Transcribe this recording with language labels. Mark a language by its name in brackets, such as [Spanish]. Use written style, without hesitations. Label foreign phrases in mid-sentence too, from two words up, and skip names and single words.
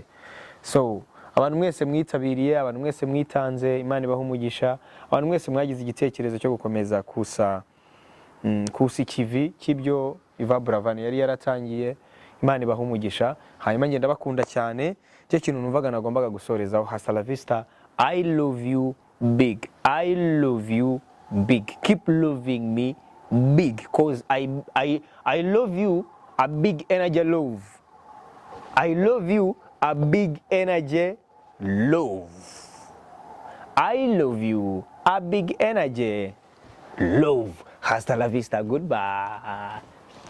[Kinyarwanda] So abantu mwese mwitabiriye, abantu mwese mwitanze, Imana ibahe umugisha. Abantu mwese mwagize igitekerezo cyo gukomeza kusa ikivi cy'ibyo Iva Buravan yari yaratangiye, Imana ibahe umugisha. Hanyuma ngenda bakunda cyane, cyo kintu numvaga nagombaga gusorezaho. [Spanish] Hasta la vista, [English] I love you big, I love you big, keep loving me big, cause I love you a big energy love, I love you a big energy love, I love you a big energy love. [Spanish] Hasta la vista, goodbye.